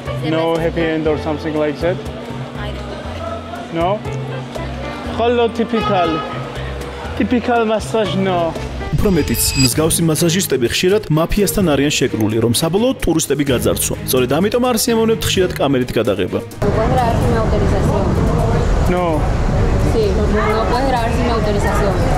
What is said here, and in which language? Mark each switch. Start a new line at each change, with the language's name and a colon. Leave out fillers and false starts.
English: No happy end or something like that? No? Hello, typical massage, no.
Georgian: უფრო მეტიც, მსგავსი მასაჟისტები ხშირად მაფიასთან არიან შეკრული, რომ საბოლოოდ ტურისტები გაძარცვონ. სწორედ ამიტომ არ სიამოვნებთ ხშირად კამერით გადაღება.
Spanish: ¿Puedes grabar sin mi autorización? No. Sí, no puedes grabar sin mi autorización.